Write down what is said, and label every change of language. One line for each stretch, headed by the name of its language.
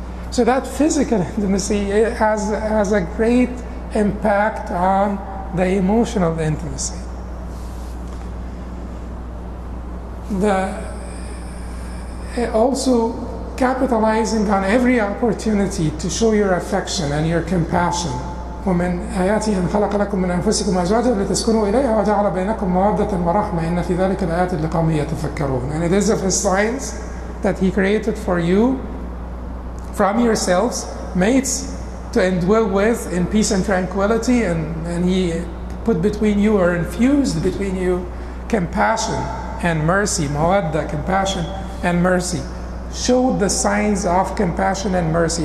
English: So that physical intimacy has a great impact on the emotional intimacy. Also capitalizing on every opportunity to show your affection and your compassion.
Arabic: ومن آياته أن خلق لكم من أنفسكم أزواجا لتسكنوا إليها وجعل بينكم مودة ورحمة إن في ذلك الآيات لقوم يتفكرون.
English: And it is of His signs that He created for you from yourselves mates to indwell with in peace and tranquility, and He put between you, or infused between you, compassion and mercy. Mawadda, compassion and mercy. Show the signs of compassion and mercy.